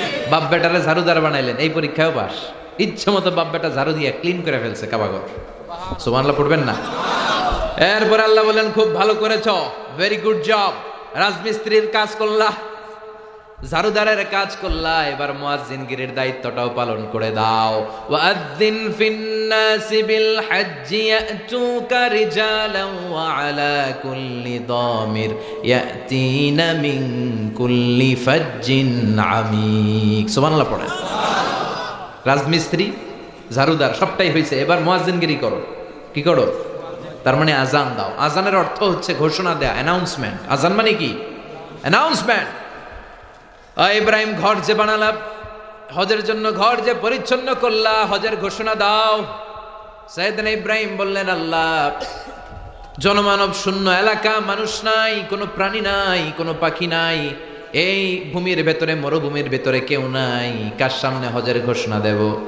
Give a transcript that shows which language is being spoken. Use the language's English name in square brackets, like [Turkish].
[Bangla] বাপ বেটারে ঝাড়ুদার বানাইলেন, এই পরীক্ষাও পাস। ইচ্ছে মতো বাপ বেটা ঝাড়ু দিয়ে ক্লিন করে ফেলছে কাবাঘর। সুবহানাল্লাহ পড়বেন না? এরপর আল্লাহ বলেন খুব ভালো করেছো, [English] Very good job. [Bangla] রাজমিস্ত্রির কাজ করলা, ঝাড়ুদারের কাজ করলা, এবার মুয়াজ্জিনগিরির দায়িত্বটাও পালন করে দাও। [Arabic] ওয়াজ্জিন ফিন الناس بالحج يأتوك رجالا وعلى كل ضامر يأتين من كل فج عميق [Bangla] সুবহানাল্লাহ পড়ে রাজমিস্ত্রি ঝাড়ুদার সবটাই হয়েছে, এবার মুয়াজ্জিনগিরি করো। কি করো? তার মানে আজান দাও। আজানের অর্থ হচ্ছে ঘোষণা দেয়া, অ্যানাউন্সমেন্ট। আজান মানে কি? অ্যানাউন্সমেন্ট। ইব্রাহিম ঘর যে বানালা, হজের জন্য ঘর যে পরিচ্ছন্ন করলা, হজের ঘোষণা দাও। সাইয়েদনা ইব্রাহিম বললেন, আল্লাহ, জনমানব শূন্য এলাকা, মানুষ নাই, কোনো প্রাণী নাই, কোনো পাখি নাই, এই ভূমির ভেতরে, মরুভূমির ভেতরে কেউ নাই, কার সামনে হজের ঘোষণা দেব?